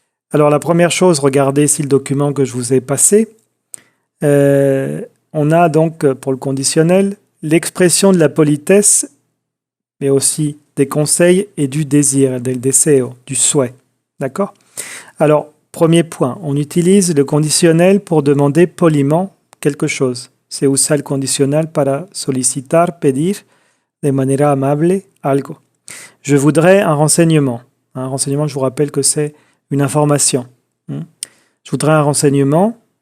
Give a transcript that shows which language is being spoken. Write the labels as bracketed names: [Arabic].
[French] Alors la première chose, regardez ici le document que je vous ai passé. On a donc pour le conditionnel l'expression de la politesse, mais aussi des conseils et du désir, [Spanish] del deseo, [French] du souhait. D'accord? Alors, premier point, on utilise le conditionnel pour demander poliment quelque chose. [Spanish] Se usa el condicional para solicitar, pedir de manera amable algo. [French] Je voudrais un renseignement. Un renseignement, je vous rappelle que c'est une information. Je voudrais un renseignement.